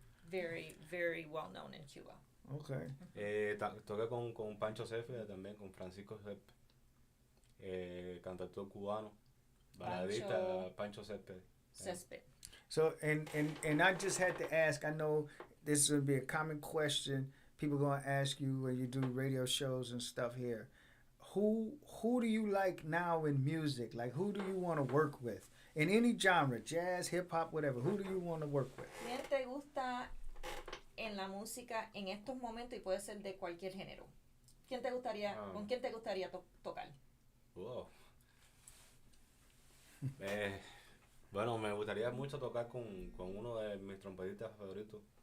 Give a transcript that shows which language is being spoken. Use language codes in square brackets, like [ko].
[en] Very, very well known in Cuba. Okay. [es] Toqué con Pancho Céspedes también, con Francisco Céspedes, cantautor cubano, baladista Pancho Céspedes. Césped. [en] So and I just had to ask. I know this is gonna be a common question. People gonna ask you when you do radio shows and stuff here. Who do you like now in music? Like who do you want to work with in any genre, jazz, hip hop, whatever? Who do you want to work with? [es] ¿Quién te gusta en la música en estos momentos y puede ser de cualquier género? ¿Quién te gustaría, con quién te gustaría tocar? [en] Wow. [es] Bueno, me gustaría mucho tocar con uno de mis trompetistas favoritos.